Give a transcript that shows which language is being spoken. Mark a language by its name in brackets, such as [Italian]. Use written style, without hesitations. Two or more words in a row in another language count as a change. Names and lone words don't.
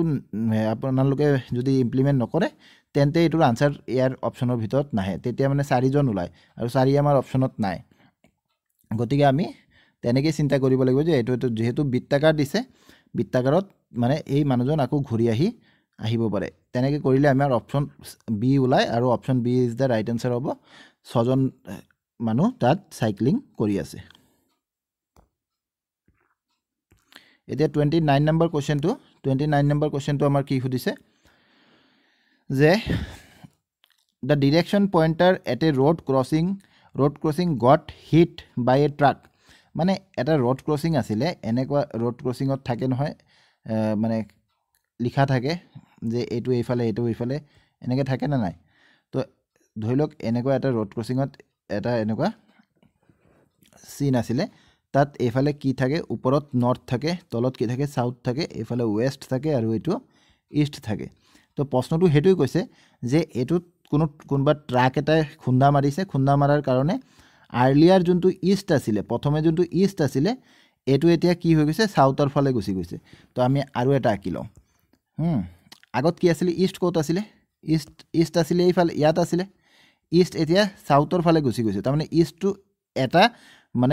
[Assamese] আপোনালোকে যদি ইমপ্লিমেন্ট নকৰে তেন্তে এটোৰ আনসাৰ ইয়াৰ অপচনৰ ভিতৰত নাহে তেতিয়া মানে 4 জন ওলাই আৰু 4 আমাৰ অপচনত নাই গতিকে আমি তেনেকৈ চিন্তা কৰিব লাগিব যে এটো যেহেতু বৃত্তাকাৰ দিছে বৃত্তাকাৰত মানে এই মানুহজন আকো ঘূৰি আহিব পাৰে তেনেকৈ কৰিলে আমাৰ [English] option B [Assamese] ওলাই আৰু [English] option B is the right answer [Assamese] হ'ব 6 জন মানুহ তাত সাইক্লিং কৰি আছে এতিয়া 29 নম্বৰ কোৱেশ্চনটো আমাৰ কি সুধিছে যে [English] the direction pointer at a road crossing got hit by a truck [Assamese] মানে এটা road crossing আছিলে এনেকুৱা road crossingত থাকে নহয় মানে লিখা থাকে যে এটো এইফালে এনেকৈ থাকে না নাই তো ধৰি লওক এনেকুৱা এটা road crossingত এটা এনেকুৱা সিন আছিলে তাত এইফালে কি থাকে ওপৰত নৰ্থ থাকে তলত কি থাকে সাউথ থাকে এইফালে ওয়েস্ট থাকে আৰু এটো ইষ্ট থাকে তো প্ৰশ্নটো হেতুই কৈছে যে এটোত কোনবা ট্ৰাক এটা খুন্দা মাৰাৰ কাৰণে আৰ্লিয়াৰ যোনটো ইষ্ট আছিলে প্ৰথমে যোনটো ইষ্ট আছিলে এটো এতিয়া কি হৈ গৈছে সাউথৰ ফালে গুচি গৈছে তো আমি আৰু এটা আকিলো আগত কি আছিলে ইষ্ট কোত আছিলে ইষ্ট আছিলে এইফালে ইয়াত আছিলে ইষ্ট এতিয়া সাউথৰ ফালে গুচি গৈছে তাৰ মানে [English] east to [Assamese] এটা মানে